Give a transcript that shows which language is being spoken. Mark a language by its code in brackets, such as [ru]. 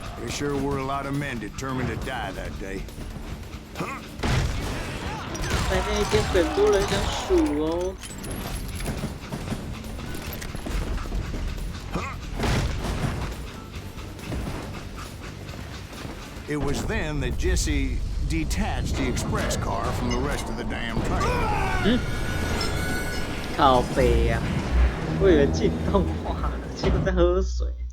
[en] Sure were a lot of men determined to die that day. [zh] 在那一天，很多人想数哦。 [en] It was then that Jesse detached the express car from the rest of the damn train. [zh] 靠北呀！我以为进动画了，结果在喝水。